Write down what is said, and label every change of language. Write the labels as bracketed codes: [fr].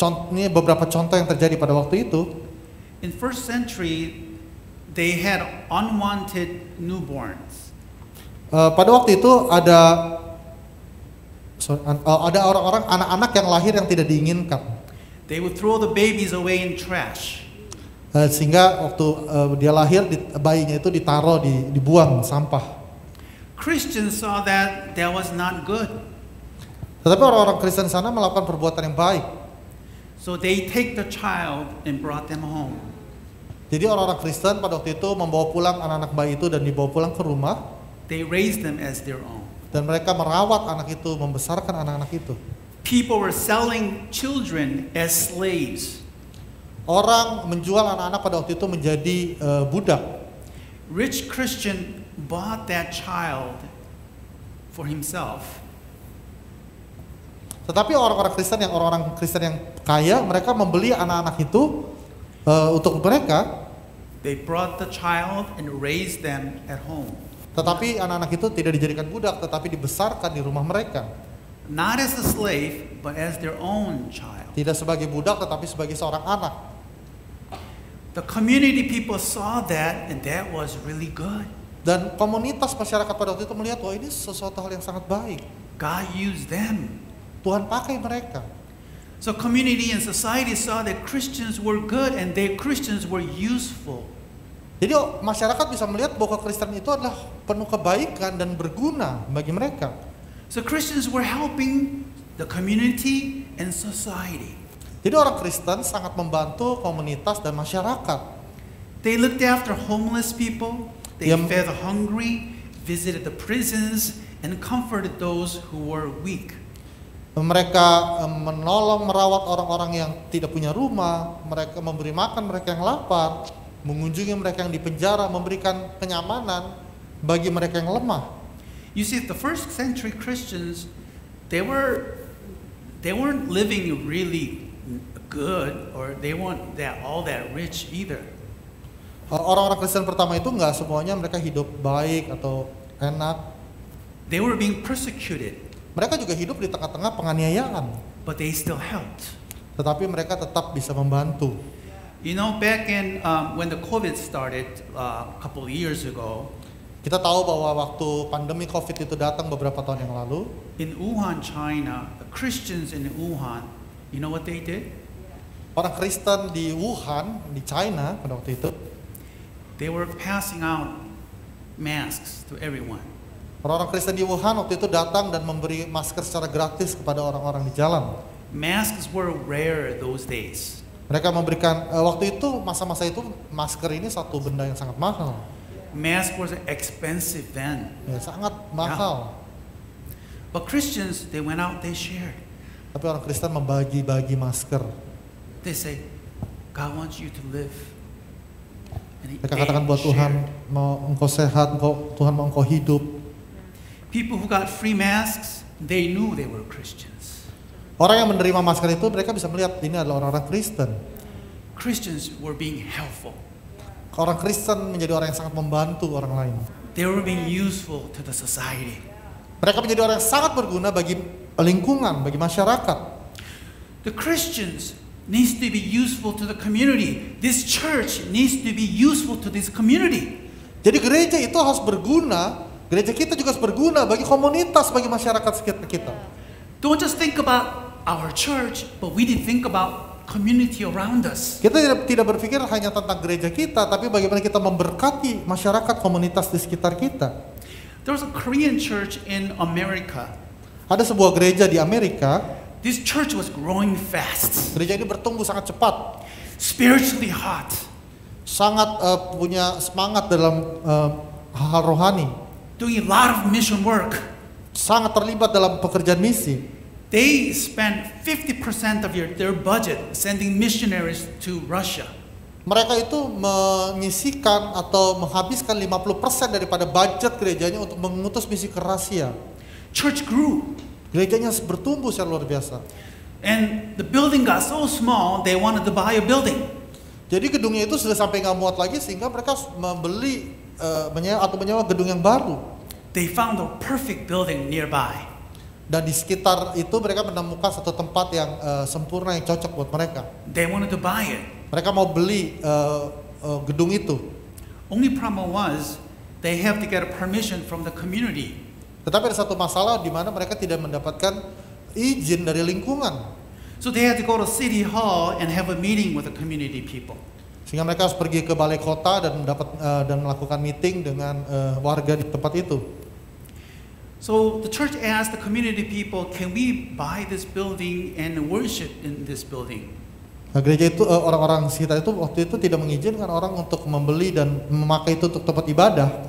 [id] Ini beberapa contoh yang terjadi pada waktu itu. [en] In first century, they had unwanted newborns. [id] Pada waktu itu ada orang-orang anak-anak yang lahir yang tidak diinginkan. [en] They would throw the babies away in trash. [id] Sehingga waktu dia lahir, bayinya itu ditaruh dibuang sampah. [en] Christians saw that was not good. [id] Tetapi orang-orang Kristen sana melakukan perbuatan yang baik. [en] So they take the child and brought them home. [id] Jadi orang-orang Kristen pada waktu itu membawa pulang anak-anak bayi itu dan dibawa pulang ke rumah. [en] They raised them as their own. [id] Dan mereka merawat anak itu, membesarkan anak-anak itu. [en] People were selling children as slaves. [id] Orang menjual anak-anak pada waktu itu menjadi budak. [en] Rich Christian bought that child for himself. [id] Tetapi orang-orang Kristen yang kaya, mereka membeli anak-anak itu untuk mereka. [en] They brought the child and raised them at home. [id] Tetapi anak-anak itu tidak dijadikan budak, tetapi dibesarkan di rumah mereka. [en] Not as a slave, but as their own child. [id] Tidak sebagai budak, tetapi sebagai seorang anak. [en] The community people saw that, and that was really good. [id] Dan komunitas masyarakat pada waktu itu melihat, wah ini sesuatu hal yang sangat baik. [en] God used them. [id] Tuhan pakai mereka. [en] So community and society saw that Christians were good and their Christians were useful. [id] Jadi masyarakat bisa melihat bahwa Kristen itu adalah penuh kebaikan dan berguna bagi mereka. [en] So Christians were helping the community and society. [id] Jadi orang Kristen sangat membantu komunitas dan masyarakat. [en] They looked after homeless people, they fed the hungry, visited the prisons, and comforted those who were weak. [id] Mereka menolong, merawat orang-orang yang tidak punya rumah, mereka memberi makan mereka yang lapar, mengunjungi mereka yang di penjara, memberikan kenyamanan bagi mereka yang lemah. [en] You see, the first century Christians, they weren't living really good, or they weren't all that rich either. [id] Orang-orang Kristen pertama itu nggak semuanya mereka hidup baik atau enak. [en] They were being persecuted. [id] Mereka juga hidup di tengah-tengah penganiayaan. [en] But they still helped. [id] Tetapi mereka tetap bisa membantu. [en] You know, back in when the COVID started a couple of years ago. [id] Kita tahu bahwa waktu pandemi COVID itu datang beberapa tahun yang lalu. [en] In Wuhan, China, the Christians in Wuhan, you know what they did? [id] Orang Kristen di Wuhan, di China pada waktu itu. [en] They were passing out masks to everyone. [id] Orang-orang Kristen di Wuhan waktu itu datang dan memberi masker secara gratis kepada orang-orang di jalan. [en] Masks were rare those days. [id] Mereka memberikan waktu itu, masa-masa itu masker ini satu benda yang sangat mahal. [en] Mask was expensive then. [id] Ya, sangat mahal. [en] But Christians, they went out, they shared. [id] Tapi orang Kristen membagi-bagi masker. [en] They say, God wants you to live. [id] Mereka katakan buat Tuhan, mau engkau sehat, Tuhan mau engkau hidup. [en] People who got free masks, they knew they were Christians. [id] Orang yang menerima masker itu mereka bisa melihat ini adalah orang-orang Kristen. [en] Christians were being helpful. [id] Orang Kristen menjadi orang yang sangat membantu orang lain. [en] They were being useful to the society. [id] Mereka menjadi orang yang sangat berguna bagi lingkungan, bagi masyarakat. [en] The Christians needs to be useful to the community. This church needs to be useful to this community. [id] Jadi gereja itu harus berguna. Gereja kita juga harus berguna bagi komunitas, bagi masyarakat sekitar kita. [en] Don't just think about our church, but we need to think about community around us. [id] Kita tidak berpikir hanya tentang gereja kita, tapi bagaimana kita memberkati masyarakat komunitas di sekitar kita. [en] There was a Korean church in America. [id] Ada sebuah gereja di Amerika. [en] This church was growing fast. [id] Gereja ini bertumbuh sangat cepat. [en] Spiritually hot. [id] sangat punya semangat dalam hal rohani, [en] doing a lot of mission work. [id] sangat terlibat dalam pekerjaan misi. [en] They spend 50% of their budget sending missionaries to Russia. [id] Mereka itu menyisikan atau menghabiskan 50% daripada budget gerejanya untuk mengutus misi ke Rusia. [en] Church grew. [id] Gerejanya bertumbuh secara luar biasa. [en] And the building got so small, they wanted to buy a building. [id] Jadi gedungnya itu sudah sampai nggak muat lagi sehingga mereka membeli menyewa gedung yang baru. [en] They found a perfect building nearby. [id] Dan di sekitar itu mereka menemukan satu tempat yang sempurna yang cocok buat mereka. [en] They wanted to buy it. [id] Mereka mau beli gedung itu. [en] Only problem was they have to get a permission from the community. [id] Tetapi ada satu masalah di mana mereka tidak mendapatkan izin dari lingkungan. [en] So they had to go to City Hall and have a meeting with the community people. [id] Sehingga mereka harus pergi ke balai kota dan melakukan meeting dengan warga di tempat itu. [en] So the church asked the community people, can we buy this building and worship in this building? [id] Nah, gereja itu orang-orang sekitar itu waktu itu tidak mengizinkan orang untuk membeli dan memakai itu untuk tempat ibadah.